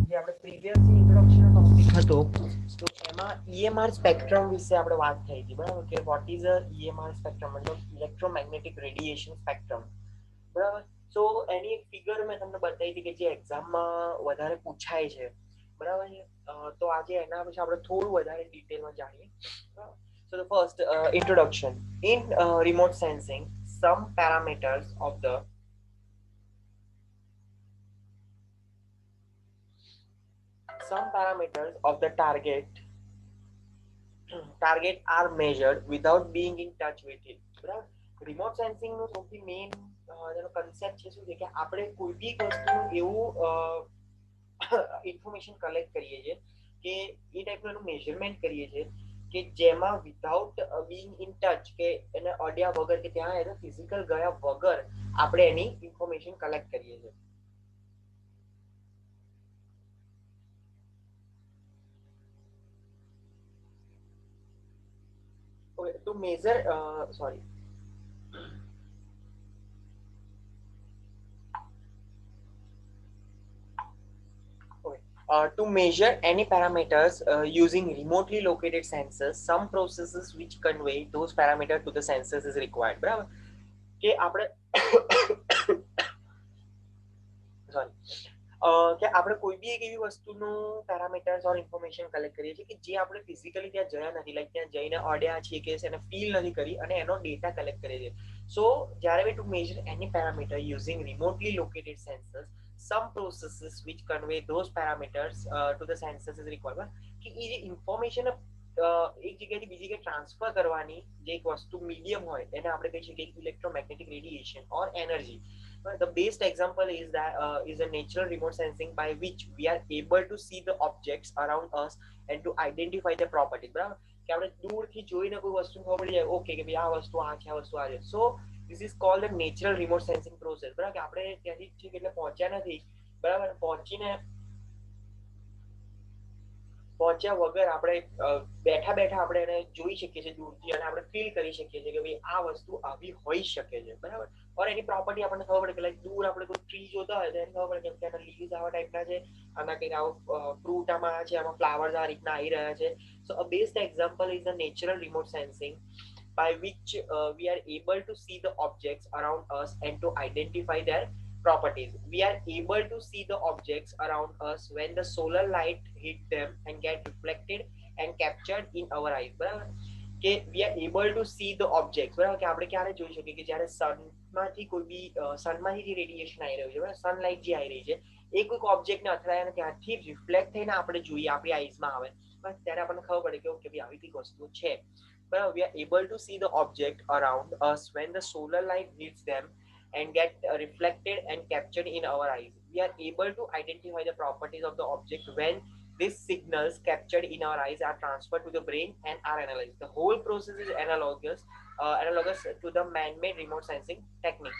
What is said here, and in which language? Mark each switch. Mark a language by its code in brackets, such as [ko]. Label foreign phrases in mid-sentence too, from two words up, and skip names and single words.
[gu] જે આપણે [en] previous introduction topic [gu] હતો તો એમાં [en] EMR spectrum [gu] વિશે આપણે વાત થઈ હતી બરાબર, કે [en] what is a EMR spectrum [gu] મતલબ [en] electromagnetic radiation spectrum [gu] બરાબર. સો એની એક ફિગર મેં તમને બતાવી હતી કે જે એક્ઝામમાં વધારે પૂછાય છે બરાબર છે. તો આજે એના વિશે આપણે થોડું વધારે ડિટેલમાં જાણીએ. [en] So the first introduction in remote sensing, some parameters of the target are measured without being in touch with it. [gu] બરાબર. [en] remote sensing [gu] નો સૌથી મેઇન જેનો કન્સેપ્ટ છે શું છે કે આપણે કોઈ બી વસ્તુનું એવું [en] information collect [gu] કરીએ છીએ કે એ ટાઈપનું એનું મેઝરમેન્ટ કરીએ છીએ કે જેમાં [en] without being in touch [gu] કે એને અડ્યા વગર કે ત્યાં એને ફિઝિકલ ગયા વગર આપણે એની [en] information collect [gu] કરીએ છીએ. [en] To measure sorry to measure any parameters using remotely located sensors, some processes which convey those parameters to the sensors is required. [gu] બરાબર કે આપણે સોરી કે આપણે કોઈ બી એક એવી વસ્તુનું [en] parameters or information collect [gu] કરીએ છીએ કે જે આપણે ફિઝિકલી ત્યાં જયા નથી, લાઈક ત્યાં જઈને અડ્યા છીએ કે એને ફીલ નથી કરી અને એનો [en] data collect [gu] કરીએ છીએ. [en] સો જ્યારે we to measure any parameter using remotely located sensors, some processes which convey those parameters to the sensors is required. [gu] કે એ જે ઇન્ફોર્મેશન એક જગ્યાથી બીજી જગ્યાએ ટ્રાન્સફર કરવાની જે એક વસ્તુ મીડિયમ હોય એને આપણે કહી શકીએ [en] electromagnetic radiation or energy. The best example is that is a natural remote sensing by which we are able to see the objects around us and to identify their properties. [gu] બરાબર કે આપણે દૂરથી જોઈને કોઈ વસ્તુ ખબર પડી જાય ઓકે કે ભાઈ આ વસ્તુ આ છે, આ વસ્તુ આ છે. [en] સો this is called the natural remote sensing process. [gu] બરાબર કે આપણે ત્યાંથી ઠીક એટલે પહોંચ્યા નથી બરાબર, પહોંચ્યા વગર આપણે બેઠા બેઠા આપણે એને જોઈ શકીએ છીએ દૂરથી અને આપણે ફીલ કરી શકીએ છીએ કે ભાઈ આ વસ્તુ આવી હોઈ શકે છે બરાબર. ઓર એની પ્રોપર્ટી આપણને ખબર પડે કે લાઈક દૂર આપણે કોઈ ટ્રી જોતા હોય તો એને ખબર પડે કે એના લીવ્સ આવા ટાઈપના છે, આના કંઈક આવું ફ્રૂટ આમાં છે, આમાં ફ્લાવર્સ આ રીતના આવી રહ્યા છે. [en] so a best example is the natural remote sensing by which we are able to see the objects around us and to identify their properties. We are able to see the objects around us when the solar light hit them and get reflected and captured in our eyes. [gu] બરાબર કે [en] we are able to see the objects. બરાબર કે આપણે ક્યારે જોઈ શકીએ કે જ્યારે સનમાંથી કોઈ બી સનમાંથી જે રેડિયેશન આવી રહ્યું છે બરાબર, સનલાઇટ જે આવી રહી છે એ કોઈક ઓબ્જેક્ટને અથડાય અને ત્યાંથી રિફ્લેક્ટ થઈને આપણે જોઈએ આપણી આઈઝમાં આવે બસ ત્યારે આપણને ખબર પડે કે ઓકે ભાઈ આવી કંઈક વસ્તુ છે બરાબર. We are able to see the object around us when the solar light hits them and get reflected and captured in our eyes. We are able to identify the properties of the object when these signals captured in our eyes are transferred to the brain and are analyzed. The whole process is analogous to the man-made remote sensing technique.